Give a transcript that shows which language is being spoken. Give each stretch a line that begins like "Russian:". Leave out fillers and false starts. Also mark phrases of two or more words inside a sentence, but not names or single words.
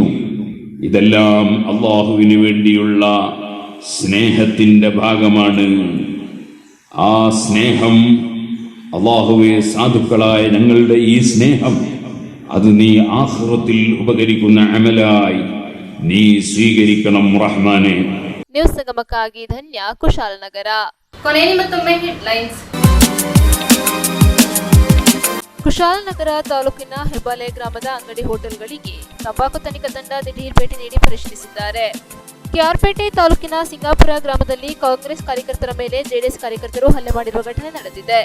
Malayalam: ഇതെല്ലാം അള്ളാഹുവിന് വേണ്ടിയുള്ള സ്നേഹത്തിന്റെ ഭാഗമാണ്. ആ സ്നേഹം അള്ളാഹുവെ, സാധുക്കളായ ഞങ്ങളുടെ ഈ സ്നേഹം അത് നീ ആഖിറത്തിൽ ഉപകരിക്കുന്ന അമലായി നീ സ്വീകരിക്കണം റഹ്മാനെ.
Kannada: ನ್ಯೂಸ್ ಸಂಗಮಕ್ಕಾಗಿ ಧನ್ಯ, ಕುಶಾಲನಗರ. ಕೊನೆಯಲ್ಲಿ ಮತ್ತೊಮ್ಮೆ ಹೆಡ್ಲೈನ್ಸ್. ಕುಶಾಲನಗರ ತಾಲೂಕಿನ ಹೆಬ್ಬಾಲೆ ಗ್ರಾಮದ ಅಂಗಡಿ ಹೋಟೆಲ್ಗಳಿಗೆ ತಂಬಾಕು ತನಿಖಾ ತಂಡ ದಿಢೀರ್ ಭೇಟಿ ನೀಡಿ ಪರಿಶೀಲಿಸಿದ್ದಾರೆ. ಕೆಆರ್ಪೇಟೆ ತಾಲೂಕಿನ ಸಿಂಗಾಪುರ ಗ್ರಾಮದಲ್ಲಿ ಕಾಂಗ್ರೆಸ್ ಕಾರ್ಯಕರ್ತರ ಮೇಲೆ ಜೆಡಿಎಸ್ ಕಾರ್ಯಕರ್ತರು ಹಲ್ಲೆ ಮಾಡಿರುವ ಘಟನೆ ನಡೆದಿದೆ.